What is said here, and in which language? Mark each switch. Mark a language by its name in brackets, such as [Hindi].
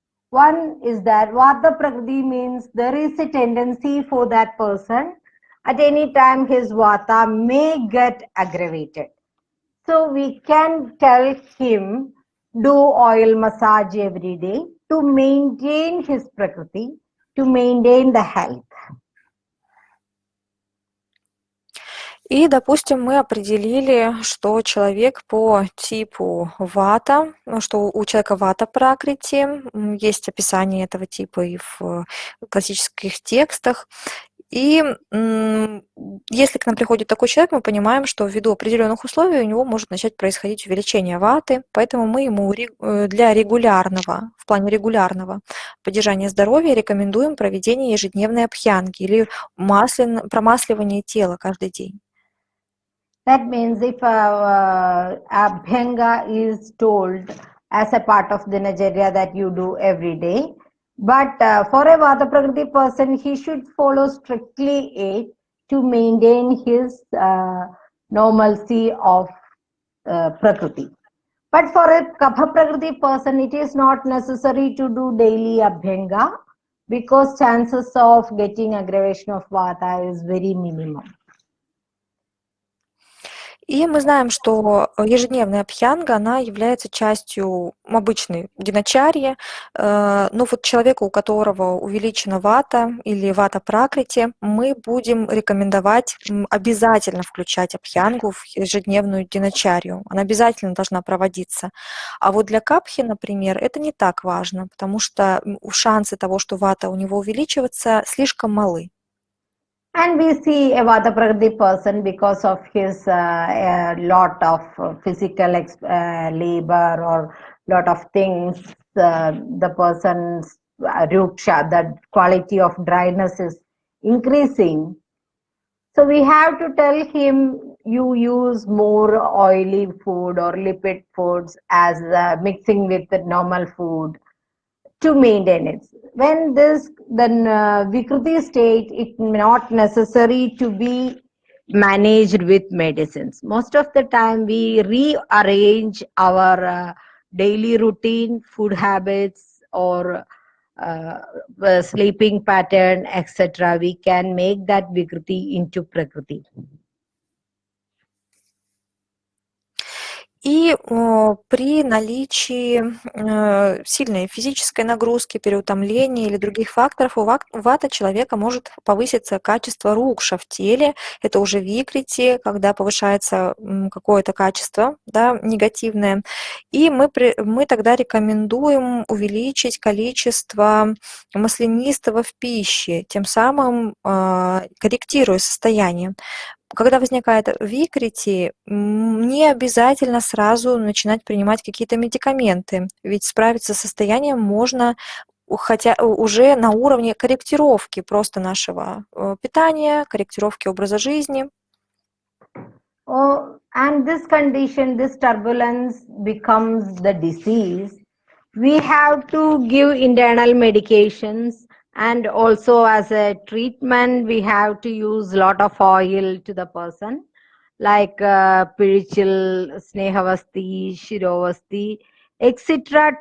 [English] One is that Vata Prakriti means there is a tendency for that person at any time his Vata may get aggravated. So we can tell him do oil massage every day to maintain his Prakriti, to maintain the health. [Russian] И, допустим, мы определили, что человек по типу вата, что у человека вата пракрити, есть описание этого типа и в классических текстах. И если к нам приходит такой человек, мы понимаем, что ввиду определенных условий у него может начать происходить увеличение ваты, поэтому мы ему для регулярного, в плане регулярного поддержания здоровья рекомендуем проведение ежедневной абхьянги или промасливание тела каждый день. [English] That means if abhyanga is told as a part of dinacharya that you do every day, but for a Vata Prakriti person, he should follow strictly it to maintain his normalcy of Prakriti. But for a Kapha Prakriti person, it is not necessary to do daily abhyanga because chances of getting aggravation of Vata is very minimum. [Russian] И мы знаем, что ежедневная абхьянга, она является частью обычной диначарьи. Но вот человеку, у которого увеличена вата или вата пракрити, мы будем рекомендовать обязательно включать абхьянгу в ежедневную диначарью. Она обязательно должна проводиться. А вот для капхи, например, это не так важно, потому что шансы того, что вата у него увеличивается, слишком малы. [English] And we see a Vata Prakriti person because of his a lot of physical labor or lot of things. The person's ruksha, the quality of dryness is increasing. So we have to tell him you use more oily food or lipid foods as mixing with the normal food to maintain it. When this then Vikruti state, it not necessary to be managed with medicines. Most of the time, we rearrange our daily routine, food habits, or sleeping pattern, etc. We can make that Vikruti into Prakriti. [Russian] И при наличии сильной физической нагрузки, переутомления или других факторов у вата человека может повыситься качество рукша в теле. Это уже викрити, когда повышается какое-то качество, да, негативное. И мы тогда рекомендуем увеличить количество маслянистого в пище, тем самым корректируя состояние. Когда возникает викрити, не обязательно сразу начинать принимать какие-то медикаменты, ведь справиться с состоянием можно хотя уже на уровне корректировки просто нашего питания, корректировки образа жизни. [English] Oh, and this condition, this turbulence becomes the disease. We have to give internal medications, and also as a treatment, we have to use lot of oil to the person, like pirichil, snehavasti, shirovasti, etc.